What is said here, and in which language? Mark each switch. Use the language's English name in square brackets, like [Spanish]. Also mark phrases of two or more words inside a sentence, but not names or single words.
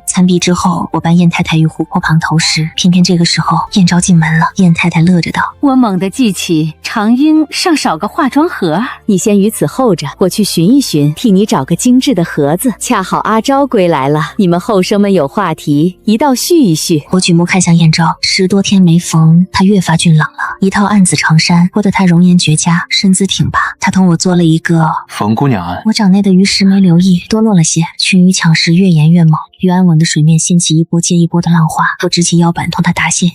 [Chinese] 餐畢之後，我伴燕太太於湖泊旁投食，偏偏這個時候燕昭進門了。燕太太樂着道：“ 我猛地記起長英尚少個化妝盒，你先於此候着，我去尋一尋，替你找個精緻的盒子。恰好阿昭歸來了，你們後生們有話題，一道敘一敘。” 我舉目看向燕昭，10多天沒逢，她越發俊朗了，一套暗紫長衫裹得她容顏絕佳，身姿挺拔。她同我做了一個馮姑娘，我掌內的魚食沒留意，多落了些。群魚搶食越演越猛，於安穩的水面掀起一波接一波的浪花。我直起腰板同她答謝：“